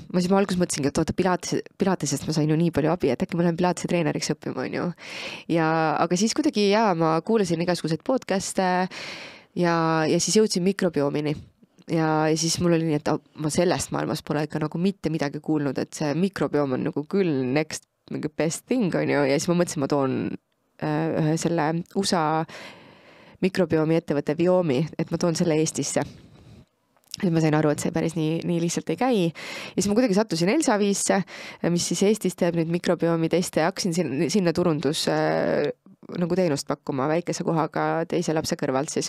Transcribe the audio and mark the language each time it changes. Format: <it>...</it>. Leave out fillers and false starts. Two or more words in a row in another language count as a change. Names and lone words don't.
<et>Ma alguses mõtlesingi, et oota, pilatesest ma sain ju nii palju abi, et äkki ma lähen pilatese treeneriks õppima, on ju. Aga siis kuidagi ma kuulasin igasuguseid podcast'e ja siis jõudsin mikrobiomini. Ja siis mul oli nii, et ma sellest maailmas pole ikka nagu mitte midagi kuulnud, et see mikrobiom on nagu küll</et> <en>next best thing,</en> <et>on ju. Ja siis ma mõtlesin, ma toon ühe selle USA mikrobiomi ettevõtte Viomi, et ma toon selle Eestisse. Et ma sain aru, et see päris nii lihtsalt ei käi. Ja siis ma kuidagi sattusin Elsaviisse, mis siis Eestis teeb nüüd mikrobiomi teste ja hakkasin sinna turundus nagu teenust pakkuma väikese kohaga teise lapse kõrvalt siis.</et>